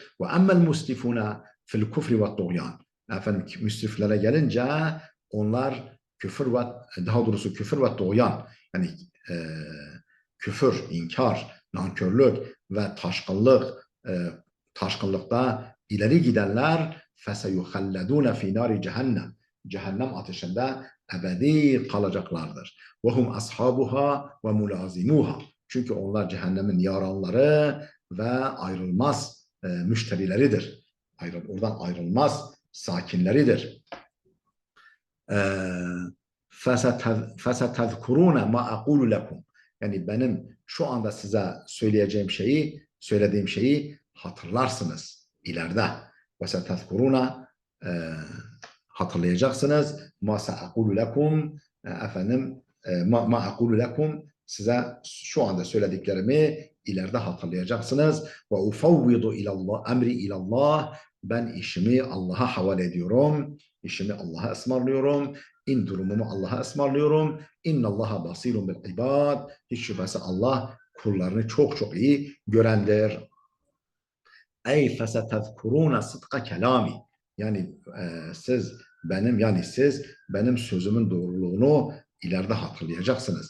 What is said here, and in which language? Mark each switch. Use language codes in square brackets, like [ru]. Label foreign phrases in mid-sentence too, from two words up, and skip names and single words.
[ar] وأما المسرفون في الكفر والطغيان. [tr] Efendim müsriflere gelince onlar küfür ve, daha doğrusu küfür ve tuğyan, yani küfür, inkar, nankörlük ve taşkınlıkta ileri gidenler [ar] فسيخلدون في نار جهنم, [tr] cehennem ateşinde ebedi kalacaklardır. [ar] وهم أصحابها وملازموها, [tr] çünkü onlar cehennemin yaranları ve ayrılmaz müşterileridir. Oradan ayrılmaz sakinleridir. [ar] فَسَتَذْكُرُونَ مَا أَقُولُ لَكُمْ, [tr] yani benim şu anda size söylediğim şeyi hatırlarsınız ileride. وَسَتَذْكُرُونَ, hatırlayacaksınız. [ar] مَا سَأَقُولُ لَكُمْ, efendim مَا أَقُولُ لَكُمْ, [tr] size şu anda söylediklerimi ileride hatırlayacaksınız. [ar] وَاُفَوِّضُ اِلَى اللّٰهِ أمري إلى الله, [tr] ben işimi Allah'a havale ediyorum. İşimi Allah'a ısmarlıyorum. Durumumu Allah'a ısmarlıyorum. [ar] إن الله بصير بالعباد. [tr] Hiç şüphesiz Allah kullarını çok çok iyi görendir. [ar] أي فستذكرون صدق كلامي, [tr] yani siz benim sözümün doğruluğunu ileride hatırlayacaksınız.